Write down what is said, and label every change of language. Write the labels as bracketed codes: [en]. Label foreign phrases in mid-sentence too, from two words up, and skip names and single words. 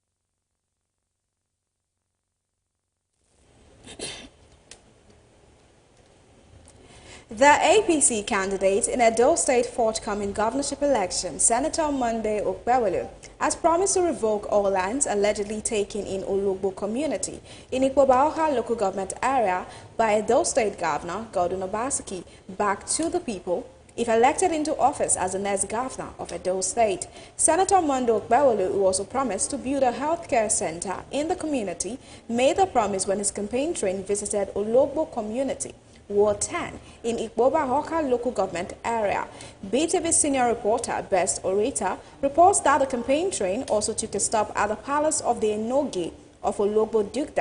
[en] The APC candidate in Edo State forthcoming governorship election, Senator Monday Okpebholo, has promised to revoke all lands allegedly taken in Ologbo community in Ikpoba local government area by Edo State Governor Godwin Obaseki back to the people if elected into office as the next governor of Edo State. Senator Monday Okpebholo, who also promised to build a healthcare center in the community, made the promise when his campaign train visited Ologbo community, Ward 10, in Ikpoba local government area. BeeTv senior reporter Best Orator reports that the campaign train also took a stop at the palace of the Enoge of Ologbo Dukedom.